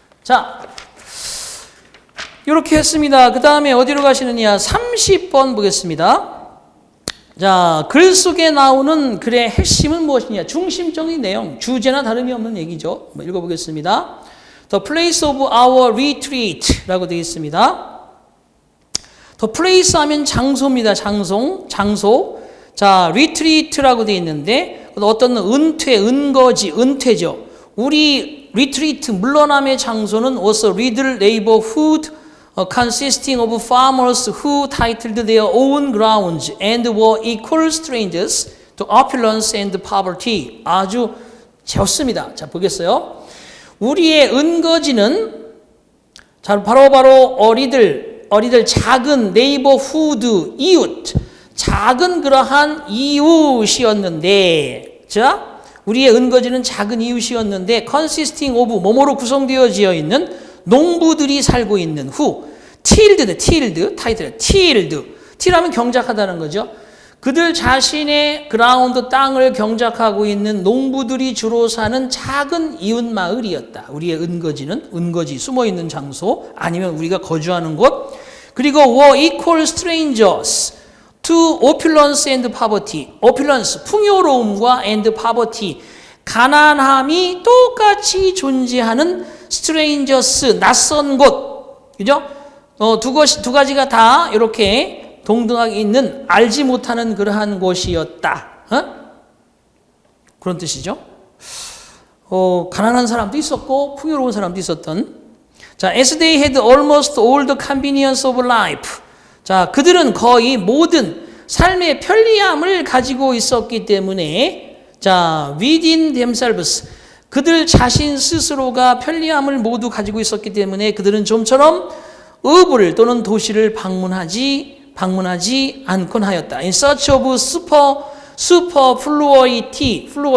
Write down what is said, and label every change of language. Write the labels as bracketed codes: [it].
[ko] 자, 이렇게 했습니다. 그 다음에 어디로 가시느냐? 30번 보겠습니다. 자, 글 속에 나오는 글의 핵심은 무엇이냐? 중심적인 내용, 주제나 다름이 없는 얘기죠. 한번 읽어보겠습니다. [en] The place of our retreat [ko] 라고 되어 있습니다. The place 하면 장소입니다. 장소. 자, retreat라고 되어 있는데 어떤 은퇴죠. [en] 우리 retreat, [ko] 물러남의 장소는 [en] was a riddle neighborhood consisting of farmers who titled their own grounds and were equal strangers to opulence and poverty. [ko] 아주 좋습니다. 자, 보겠어요. 우리의 은거지는 바로 어리들 작은 네이버후드, 이웃, 작은 그러한 이웃이었는데, 자, 우리의 은거지는 작은 이웃이었는데 [en] consisting of [ko] 뭐뭐로 구성되어지어 있는 농부들이 살고 있는 tilled, 타이틀, tilled 하면 경작하다는 거죠. 그들 자신의 그라운드 땅을 경작하고 있는 농부들이 주로 사는 작은 이웃 마을이었다. 우리의 은거지, 숨어있는 장소, 아니면 우리가 거주하는 곳. 그리고 [en] were equal strangers to opulence and poverty. [ko] opulence, 풍요로움과 and poverty, 가난함이 똑같이 존재하는 strangers, 낯선 곳. 그죠? 두 가지가 다 이렇게 동등하게 있는 알지 못하는 그러한 곳이었다. 그런 뜻이죠. 가난한 사람도 있었고 풍요로운 사람도 있었던. [en] 자, as they had almost all the convenience of life. [ko] 자, 그들은 거의 모든 삶의 편리함을 가지고 있었기 때문에, 자, [en] within themselves, [ko] 그들 자신 스스로가 편리함을 모두 가지고 있었기 때문에 그들은 좀처럼 읍을 또는 도시를 방문하지 않곤 하였다. [en] In search of superfluity.